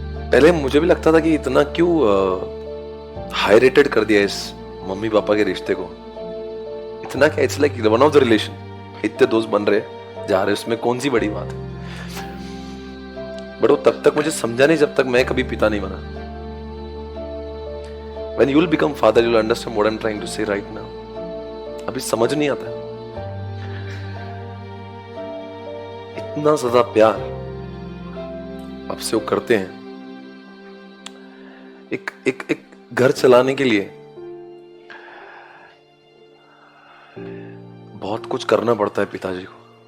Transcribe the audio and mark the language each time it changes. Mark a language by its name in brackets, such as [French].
[Hindi] पहले मुझे भी लगता था कि इतना क्यों हाई रेटेड कर दिया इस मम्मी पापा के रिश्ते को, इतना क्या, [English] it's like one of the relation, [Hindi] इतने दोस्त बन रहे जा रहे, उसमें कौन सी बड़ी बात है। बट वो तब तक मुझे समझा नहीं जब तक मैं कभी पिता नहीं बना। [English] When you will become father, you will understand what I'm trying to say right now. [Hindi] अभी समझ नहीं आता। इतना ज्यादा प्यार आपसे वो करते हैं। एक घर चलाने के लिए बहुत कुछ करना पड़ता है पिताजी को।